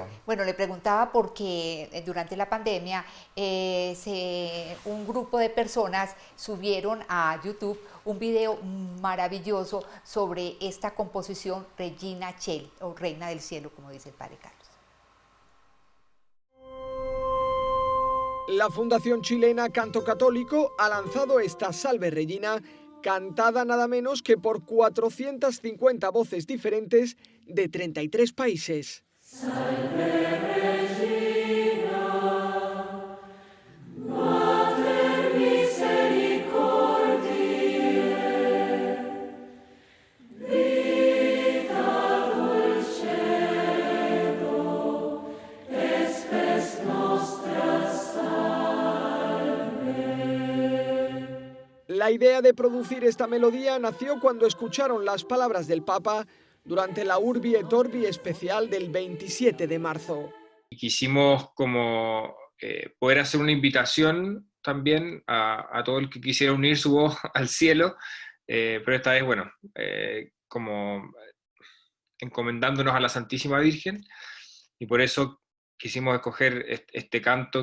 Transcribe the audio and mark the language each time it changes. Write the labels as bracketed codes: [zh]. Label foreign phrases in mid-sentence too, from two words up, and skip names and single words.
[es] Bueno, le preguntaba porque durante la pandemia un grupo de personas subieron a YouTube un video maravilloso sobre esta composición Regina Coeli, o Reina del Cielo, como dice el Padre Carlos. La Fundación Chilena Canto Católico ha lanzado esta Salve Regina, cantada nada menos que por 450 voces diferentes de 33 países. [la] Salve Regina, Mater Misericordiae, vita dulcedo, espes nostra salve. [es] La idea de producir esta melodía nació cuando escucharon las palabras del Papa durante la Urbi et Orbi especial del 27 de marzo. Quisimos como poder hacer una invitación también a todo el que quisiera unir su voz al cielo, pero esta vez, bueno, como encomendándonos a la Santísima Virgen, y por eso quisimos escoger este canto.